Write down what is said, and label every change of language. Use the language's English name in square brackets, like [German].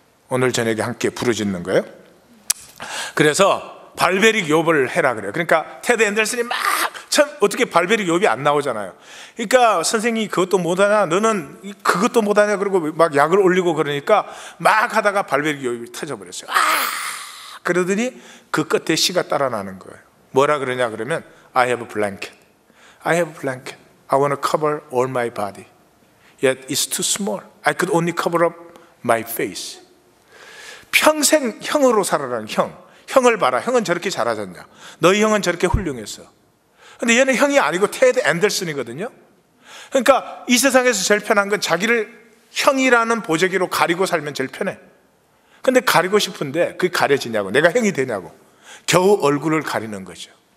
[Korean] 오늘 저녁에 함께 부르짖는 거예요. 그래서 발베릭 욥을 해라 그래요. 그러니까 테드 앤더슨이 막 어떻게 발베릭 욥이 안 나오잖아요. 그러니까 선생님이 그것도 못하냐, 너는 그것도 못하냐, 그러고 막 약을 올리고 그러니까 막 하다가 발베릭 욥이 터져버렸어요. 그러더니 그 끝에 시가 따라 나는 거예요. [English] 뭐라 그러냐 그러면 I have a blanket, I have a blanket, I want to cover all my body, yet it's too small, I could only cover up my face. [Korean] 평생 형으로 살아라는 형을 봐라. 형은 저렇게 잘하잖냐, 너희 형은 저렇게 훌륭했어. 근데 얘는 형이 아니고 테드 앤더슨이거든요. 그러니까 이 세상에서 제일 편한 건 자기를 형이라는 보재기로 가리고 살면 제일 편해. 근데 가리고 싶은데 그게 가려지냐고, 내가 형이 되냐고, 겨우 얼굴을 가리는 거죠.